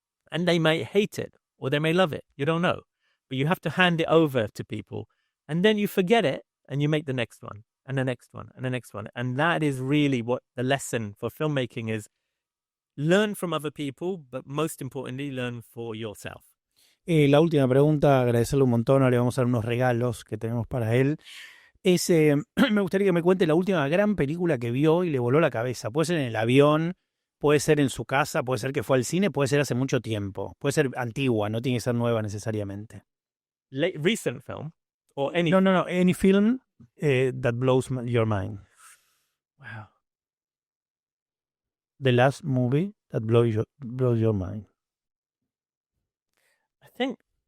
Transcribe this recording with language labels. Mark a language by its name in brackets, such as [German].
[English] And they may hate it or they may love it. You don't know. But you have to hand it over to people and then you forget it and you make the next one and the next one and the next one. And that is really what the lesson for filmmaking is. Learn from other people, but most importantly, learn for yourself. [Spanish] La última pregunta, agradecerle un montón, ahora le vamos a dar unos regalos que tenemos para él. Me gustaría que me cuente la última gran película que vio y le voló la cabeza. Puede ser en el avión, puede ser en su casa, puede ser que fue al cine, puede ser hace mucho tiempo. Puede ser antigua, no tiene que ser nueva necesariamente. [English] Recent film? Or any... No. Any film that blows your mind. Wow. The last movie that blows your mind. I think...